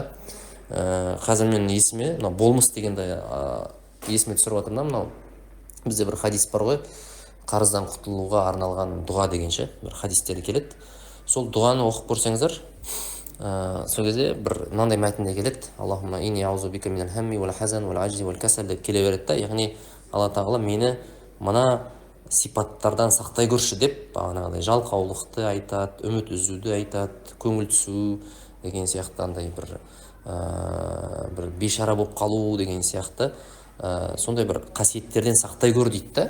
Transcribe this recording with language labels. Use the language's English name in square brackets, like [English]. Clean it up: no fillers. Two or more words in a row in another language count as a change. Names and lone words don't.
[Kazakh] Қазір мен есіме, болмыс дегенде есіме түсіріп жатырмын. Мынау бізде бір хадис бар ғой, қарыздан құтылуға арналған дұға дегенше бір хадистер келеді. Сол дұғаны оқып көрсеңіздер, сол кезде бір мынандай мәтінде келеді: [Arabic] اللهم إني أعوذ بك من الهم والحزن والعجز والكسل [Kazakh] деп келе береді да. Яғни Алла тағала мені мына сипаттардан сақтай көрші деп бағанағыдай жалқаулықты айтады, үміт үзуді айтады, көңіл түсу деген сияқты андай бір бейшара болып қалу деген сияқты сондай бір қасиеттерден сақтай көр дейді да.